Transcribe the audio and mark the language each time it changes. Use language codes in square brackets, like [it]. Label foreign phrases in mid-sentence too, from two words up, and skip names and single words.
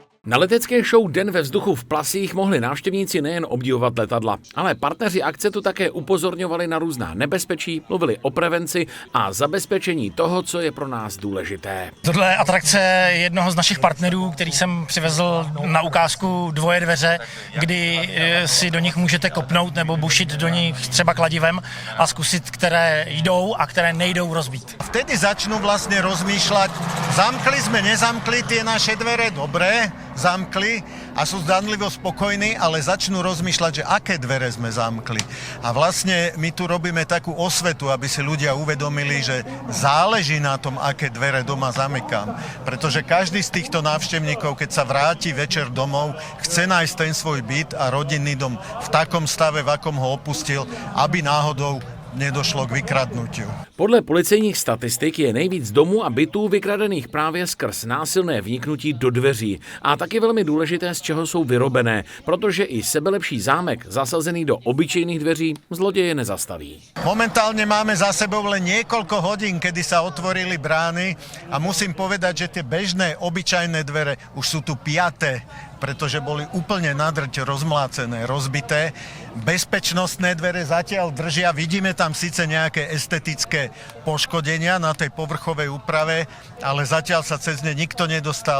[cs] Na letecké show Den ve vzduchu v Plasích mohli návštěvníci nejen obdivovat letadla, ale partneři akce tu také upozorňovali na různá nebezpečí, mluvili o prevenci a zabezpečení toho, co je pro nás důležité. Tohle je atrakce jednoho z našich partnerů, který jsem přivezl na ukázku Dvoje dveře, kdy si do nich můžete kopnout nebo bušit do nich třeba kladivem a zkusit, které jdou a které nejdou rozbít. [sk] Vtedy začnú vlastne rozmýšľať, zamkli sme, nezamkli tie naše dvere, dobre, zamkli a sú zdanlivo spokojní, ale začnú rozmýšľať, že aké dvere sme zamkli. A vlastne my tu robíme takú osvetu, aby si ľudia uvedomili, že záleží na tom, aké dvere doma zamykám. Pretože každý z týchto návštevníkov, keď sa vráti večer domov, chce nájsť ten svoj byt a rodinný dom v takom stave, v akom ho opustil, aby náhodou nedošlo k vykradnutiu. [cs] Podle policejních statistik je nejvíc domů a bytů vykradených právě skrz násilné vniknutí do dveří. A taky velmi důležité, z čeho jsou vyrobené, protože i sebelepší zámek zasazený do obyčejných dveří zloděje nezastaví. [sk] Momentálne máme za sebou len niekoľko hodín, kedy sa otvorili brány a musím povedať, že tie bežné, obyčajné dvere už sú tu 5. pretože boli úplne nadrť rozmlácené, rozbité. Bezpečnostné dvere zatiaľ držia. Vidíme tam síce nejaké estetické poškodenia na tej povrchovej úprave, ale zatiaľ sa cez ne nikto nedostal.